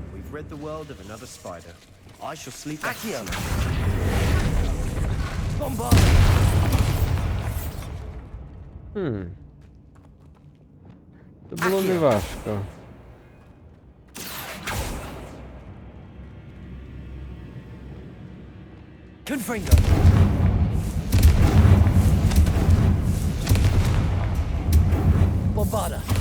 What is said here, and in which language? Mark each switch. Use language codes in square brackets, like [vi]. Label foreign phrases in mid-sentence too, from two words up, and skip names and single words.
[en] rid the world of another spider. I shall sleep at [uk] Accio! Bombard! Це було не важко. Confringo! Bombarda!